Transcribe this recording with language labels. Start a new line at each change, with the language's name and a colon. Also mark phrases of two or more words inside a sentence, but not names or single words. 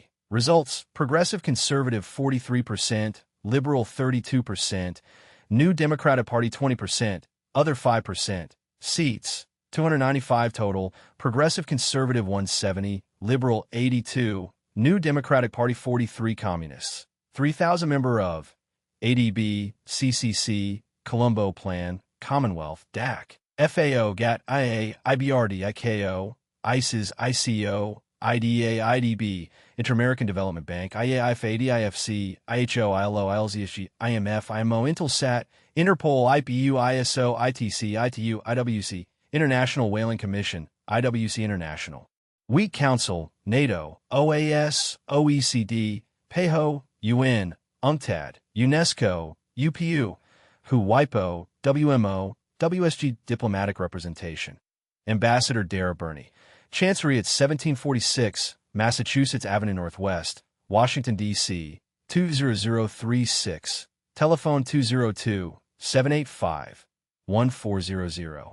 English: Results: Progressive Conservative 43%, Liberal 32%, New Democratic Party 20%, Other 5%. Seats: 295 total, Progressive Conservative 170, Liberal 82, New Democratic Party 43. Communists 3,000 member of ADB, CCC, Colombo Plan, Commonwealth, DAC, FAO, GATT, IA, IBRD, ICAO, ISIS, ICO, IDA, IDB, Inter-American Development Bank, IAI, FAD, IFC, IHO, ILO, ILZSG, IMF, IMO, Intelsat, Interpol, IPU, ISO, ITC, ITU, IWC, International Whaling Commission, IWC International, Wheat Council, NATO, OAS, OECD, PEHO, UN, UNCTAD, UNESCO, UPU, WHO, WIPO, WMO, WSG Diplomatic Representation. Ambassador Dara Burney. Chancery at 1746, Massachusetts Avenue Northwest, Washington, D.C., 20036. Telephone 202-785-1400.